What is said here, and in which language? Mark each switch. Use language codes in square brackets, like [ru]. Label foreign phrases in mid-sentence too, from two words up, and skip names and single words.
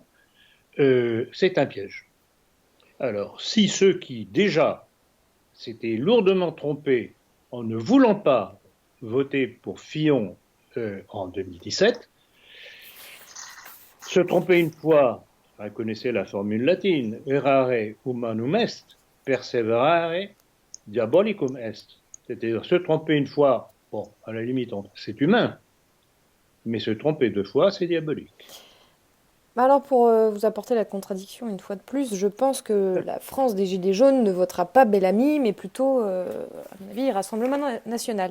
[fr] C'est un piège. Alors, si ceux qui déjà s'étaient lourdement trompés en ne voulant pas voter pour Fillon en 2017, se tromper une fois, vous connaissez la formule latine, [la] errare humanum est, perseverare diabolicum est. [fr] C'est-à-dire se tromper une fois, bon, à la limite, c'est humain, mais se tromper deux fois, c'est diabolique. Alors pour vous apporter la contradiction une fois de plus, je pense que la France des Gilets jaunes ne votera pas Bellamy, mais plutôt, à mon avis, Rassemblement national.